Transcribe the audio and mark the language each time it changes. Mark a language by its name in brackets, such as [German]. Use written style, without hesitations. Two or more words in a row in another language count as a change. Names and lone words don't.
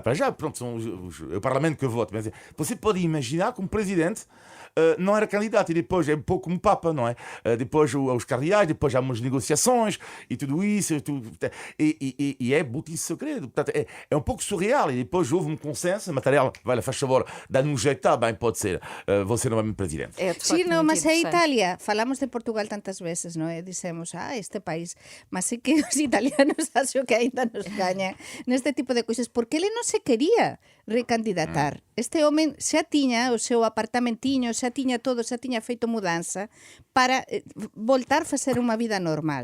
[Portuguese] Para já, pronto, é o Parlamento que vota. Mas você pode imaginar que um presidente não era candidato e depois é um pouco como o Papa, não é? Depois os cardeais, depois há umas negociações e tudo isso. E é botice segredo. Portanto, é um pouco surreal. E depois houve um consenso. Mattarella, vai, faz favor, dá-lhe um jeito, tá bem, pode ser. Você não é meu presidente. É, de Sí, facto, no, muito [Galician] mas a [Portuguese] interessante. [Galician] Italia, falamos de Portugal tantas veces, non é? Dicemos, este país, mas é que os italianos acho que ainda nos gañan neste tipo de cousas, porque ele non se quería recandidatar. Este home xa tiña o seu apartamentiño, xa tiña todo, xa tiña feito mudanza para voltar a facer unha vida normal.